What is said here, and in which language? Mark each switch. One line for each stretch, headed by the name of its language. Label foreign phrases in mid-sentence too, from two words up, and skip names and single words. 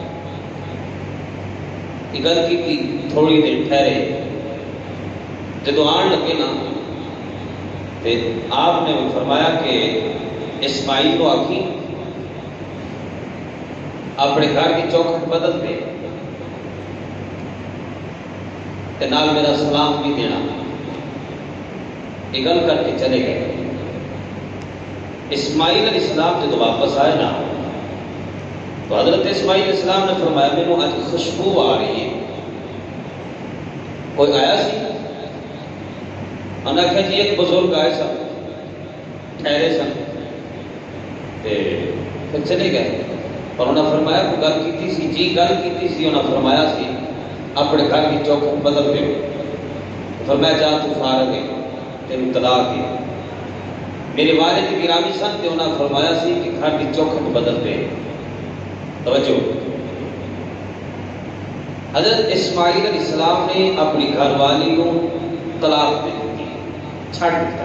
Urdu: گل کی تھی تھوڑی دیر ٹھہرے،
Punjabi: جدو آن لگے
Urdu: نا تو آپ نے فرمایا کہ اسماعیل کو آخی اپنے گھر کی چوکھٹ بدل دے
Punjabi: تے نال میرا سلام
Urdu: بھی دینا۔ یہ گل کر کے چلے گئے۔ اسماعیل علیہ السلام جب واپس آئے نا تو حضرت اسماعیل علیہ السلام نے فرمایا
Punjabi: مینوں اج خوشبو آ رہی ہے، کوئی آیا سی؟
Urdu: انہوں نے کہا جی ایک بزرگ آئے سن، ٹھہرے سن، پھر چلے گئے۔ اور انہوں نے فرمایا
Punjabi: کوئی گل کیتی سی؟ جی گل کیتی سی،
Urdu: انہوں نے فرمایا سی اپنے گھر کی چوکھٹ بدل دے۔ فرمایا جا تو فارغ ہے، تینوں طلاق ہے۔ میرے والد گرامی سن تے انہوں نے فرمایا سی کہ گھر کی چوکھٹ بدل دے۔ توجہ، حضرت اسماعیل علیہ السلام نے اپنی گھر والی کو طلاق دے دی،
Punjabi: چھڑ دیتا۔